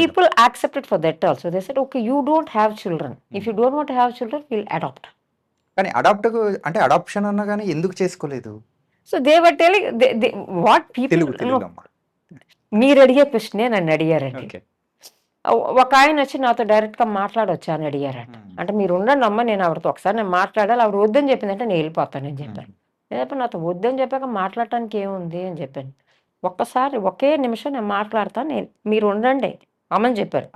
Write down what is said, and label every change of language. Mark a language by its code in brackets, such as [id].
[en] people accepted for that also. They said, okay, you don't have children. If you don't want to have children, we'll adopt. [te] కానీ అంటే adoption అన్నా గాని ఎందుకు చేసుకోలేదు? [en] So they were telling, what people, [te] తెలుగులో అమ్మా. మీరు అడిగే ప్రశ్నే నన్ను అడిగారండి. ఓకే. ఒక ఆయన వచ్చి నాతో డైరెక్ట్గా మాట్లాడొచ్చా అని అడిగారట. అంటే మీరు ఉండండి అమ్మ, నేను ఆవిడతో ఒకసారి నేను మాట్లాడాలి, ఆవిడ వద్దని చెప్పిందంటే నేను వెళ్ళిపోతానని చెప్పాను. నేను నాతో వద్దని చెప్పాక మాట్లాడటానికి ఏముంది అని చెప్పాను. ఒక్కసారి ఒకే నిమిషం నేను మాట్లాడతాను, మీరు ఉండండి అమ్మని చెప్పారు.